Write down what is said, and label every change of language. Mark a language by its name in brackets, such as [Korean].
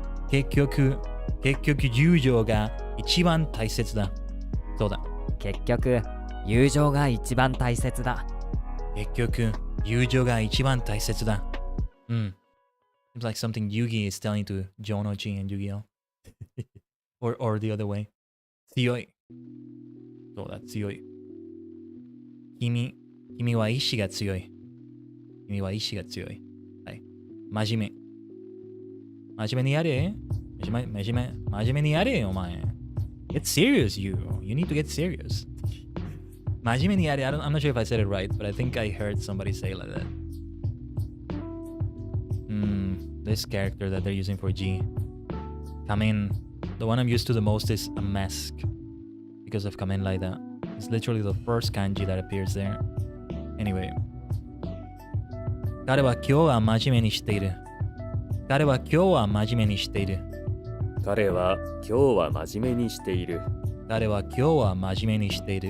[Japanese] 結局友情が一番大切だ。そうだ。結局友情が一番大切だ。結局友情が一番大切だ。 [English] It Seems like something Yugi is telling to Jonochi and Yu-Gi-Oh. or the other way. [Japanese] 強い。そうだ、強い。君は意志が強い。君は意志が強い。はい。真面目にやれ。真面目にやれよ、お前。 [English] Get serious, you. You need to get serious. [Japanese] 真面目にやれ。 [English] I'm not sure if I said it right, but I think I heard somebody say like that. This character that they're using for G. Kamen. The one I'm used to the most is a mask. Because of Kamen Raida. It's literally the first kanji that appears there. Anyway. [Japanese] 彼は今日は真面目にしている。彼は今日は真面目にしている。彼は今日は真面目にしている。彼は今日は真面目にしている。